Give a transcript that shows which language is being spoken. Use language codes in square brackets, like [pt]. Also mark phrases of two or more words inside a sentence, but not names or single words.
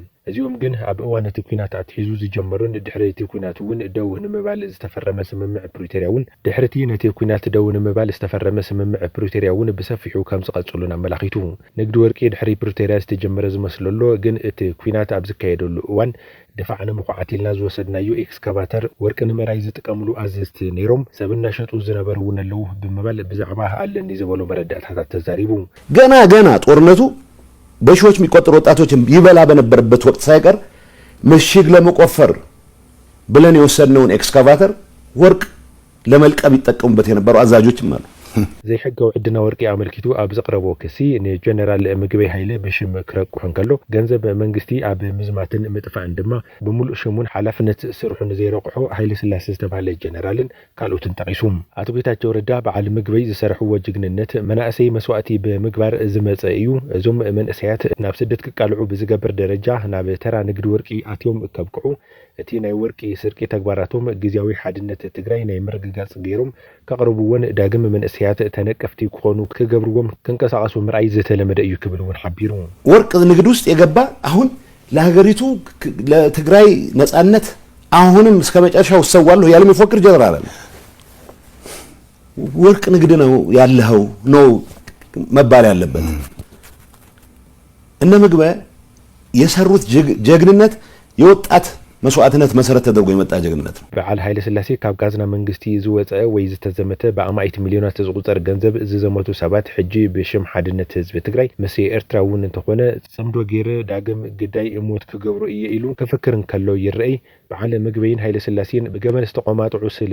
[ti] እዚኦም ግን ኣብ እዋነት ኩናት ኣትሒዙ ዝጀመሩን ድሕረቲ ኩናት እውን ደው ንምባል ዝተፈረመ ስምምዕ ፕሪቶሪያ እውን ድሕረቲ ነቲ ኩናት ደው ንምባል ዝተፈረመ ስምምዕ ፕሪቶሪያ እውን ብሰፊሑ ከም ዝቐጽሉን ኣመላኺቱ ንግዲ ወርቂ ድሕሪ ፕሪቶሪያ ዝተጀመረ ዝመስለሎ ግን እቲ ኩናት ኣብ ዝካየደሉ እዋን ደፋዕነ ምኹዓት ኢልና ዝወሰድናዮ ኤክስካቫተር ወርቂ ንምራይ ዝጥቀምሉ ኣዘዝቲ ነይሮም ሰብ እናሸጡ ዝነበሩ እውን ኣለዉ ብምባል ብዛዕባ ኣለኒ ዝበሎ መረዳእታታት ተዛሪቡ [am] ገና ጦርነቱ በሺዎች የሚቆጠሩ ወጣቶችን ይበላ በነበረበት ወቅት ሳይቀር ምሽግ ለመቆፈር ብለን የወሰድነውን ኤክስካቫተር ወርቅ ለመልቀም ይጠቀሙበት የነበሩ አዛዦችም አሉ [ti] ዘይሕጋው ዕድና ወርቂ አመልኪቱ ኣብ ዘቅረቦ ክሲ ንጀነራል ምግበይ ኃይለ በሽም ክረቁሕን ከሎ ገንዘብ መንግስቲ ኣብ ምዝማትን ምጥፋእን ድማ ብሙሉእ ሽሙን ሓላፍነት ስርሑን ዘይረቁሖ ኃይለ ስላሴ ዝተባሃለ ጀነራልን ካልኦትን ጠቂሱ አቶ ጌታቸው ረዳ በዓል ምግበይ ዝሰርሕዎ ጅግንነት መናእሰይ መስዋእቲ ብምግባር ዝመፀ እዩ እዞም መንእሰያት ናብ ስደት ክቃልዑ ብዝገብር ደረጃ ናብ ተራ ንግዲ ወርቂ ኣትዮም ከብቅዑ እቲ ናይ ወርቂ ስርቂ ተግባራቶም ግዚያዊ ሓድነት ትግራይ ናይ ምርግጋጽ ገይሮም ከቅርቡውን ዳግም መንእሰያት ተነቀፍቲ ክኾኑ ክገብርዎም ክንቀሳቀሱ ምርአይ ዝተለመደ እዩ ክብልውን ሓቢሩ [am] ወርቅ ንግድ ውስጥ የገባ አሁን ለሀገሪቱ ለትግራይ ነጻነት አሁንም እስከ መጨረሻው ሰዋለሁ ያለም ይፎክር ጀነራል ወርቅ ንግድ ነው ያለው ነው መባል ያለበት እነ ምግበ የሰሩት ጀግንነት የወጣት መስዋዕትነት መሰረት ተደርጎ የመጣ ጀግንነት ነው [ti] በዓል ኃይለ ስላሴ ካብ ጋዝና መንግስቲ ዝወፀ ወይ ዝተዘመተ በአማይት ሚሊዮናት ዝቁጠር ገንዘብ ዝዘመቱ ሰባት ሕጂ ብሽም ሓድነት ህዝቢ ትግራይ ምስ ኤርትራውን እንተኾነ ጽምዶ ገይረ ዳግም ግዳይ እሞት ክገብሩ እየ ኢሉ ክፍክርን ከሎ ይርአይ በዓል ምግበይን ኃይለ ስላሴን ብገመን ዝተቆማጥዑ ስለ